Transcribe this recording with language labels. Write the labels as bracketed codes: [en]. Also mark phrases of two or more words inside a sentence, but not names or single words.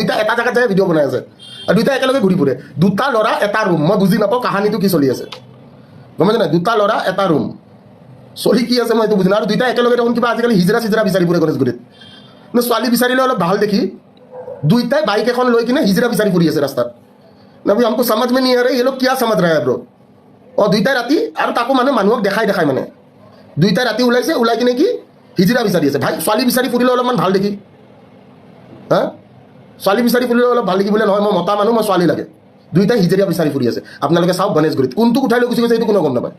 [as] দুইটা এটা জেগাত যায় ভিডিঅ' বনাই আছে, আৰু দুইটা একেলগে ঘূৰি ফুৰে। দুটা ল'ৰা এটা ৰুম, মই বুজি নাপাওঁ কাহানীটো কি চলি আছে, গম পাইছে নাই? দুটা ল'ৰা এটা ৰুম, চলি কি আছে মই এইটো বুজি নাই। আৰু দুইটা একেলগে দেখোন কিবা আজিকালি হিজৰা চিজৰা বিচাৰি ফুৰে গণেশগুৰিত। কিন্তু ছোৱালী বিচাৰিলে অলপ ভাল দেখি, দুইটাই বাইক এখন লৈ কিনে হিজৰা বিচাৰি ফুৰি আছে ৰাস্তাত। [hi] ना भाई हमको समाज में नी आ रे, ये लोग क्या समझ रहा है ब्रो? [as] দুইটাই ৰাতি, আৰু তাকো মানে মানুহক দেখাই মানে দুইটাই ৰাতি ওলাইছে, ওলাই কিনে কি হিজিৰা বিচাৰি আছে। ভাই ছোৱালী বিচাৰি ফুৰিলে অলপমান ভাল দেখি, ছোৱালী বিচাৰি ফুৰিলে অলপ ভাল দেখি বোলে নহয়, মই মতা মানুহ, মই ছোৱালী লাগে। দুইটাই হিজিৰা বিচাৰি ফুৰি আছে। আপোনালোকে চাওক গণেশগুৰিত কোনটো উঠাই লৈ গুচি গৈছে এইটো কোনো গম নাপায়।